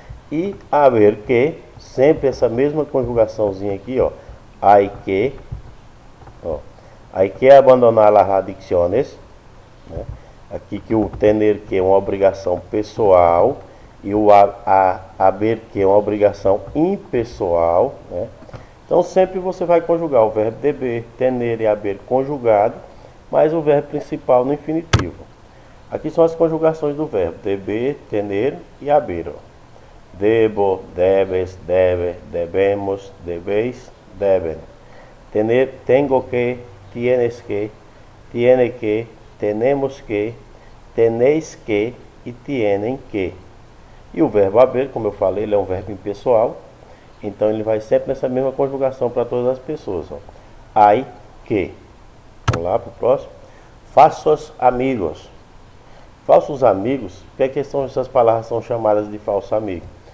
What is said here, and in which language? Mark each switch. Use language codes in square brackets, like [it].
[pt] E haver que, sempre essa mesma conjugaçãozinha aqui, ó. [es] Hay que abandonar las adicciones, né? [pt] Aqui que o tener que é uma obrigação pessoal e o haver que é uma obrigação impessoal, né? Então sempre você vai conjugar o verbo deber, tener e haver conjugado, mais o verbo principal no infinitivo. Aqui são as conjugações do verbo deber, tener e haver. [es] Ó. Debo, debes, debe, debemos, debeis, deben. Tener, tengo que, tienes que, tiene que, tenemos que, tenéis que e tienen que. [pt] E o verbo haver, como eu falei, ele é um verbo impessoal. Então ele vai sempre nessa mesma conjugação para todas as pessoas. Ó. [es] Hay que. [pt] Vamos lá para o próximo. Falsos amigos. Falsos amigos, por que essas palavras são chamadas de falso amigo?